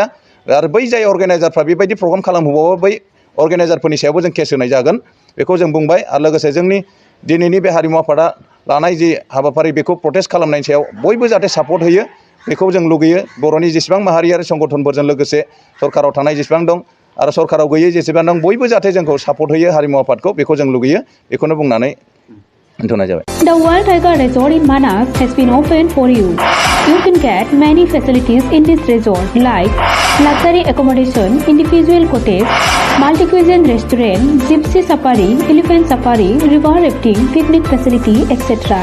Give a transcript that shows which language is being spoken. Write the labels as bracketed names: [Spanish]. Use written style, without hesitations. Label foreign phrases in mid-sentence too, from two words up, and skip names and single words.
[Bodo] आरो बै जाय अर्गानाइजारफ्रा बेबायदि प्रग्राम खालामहोबावो बै अर्गानाइजारफोरनि सायावबो जों केस होनाय जागोन बेखौ जों बुंबाय आरो लोगोसे जोंनि दिनैनि बे हारिमु आफादा लानाय जि हाबाफारि बेखौ प्रटेस्ट खालामनायनि सायाव बयबो जाहाथे सापर्ट होयो बेखौ जों लुगैयो बर'नि जेसेबां माहारियारि संगठनफोरजों लोगोसे सरकाराव थानाय जेसेबां दं आरो सरकाराव गैयै जेसेबां दं बयबो जाहाथे जोंखौ सापर्ट होयो हारिमु आफादखौ बेखौ जों लुगैयो बेखौनो बुंनानै दोनथ'नाय जाबाय [English] The World Tiger Resort in Manas has been opened for you. You can get many facilities in this resort like luxury accommodation, individual cottage, multi-cuisine restaurant, gypsy safari, elephant safari, river rafting, picnic facility, etc.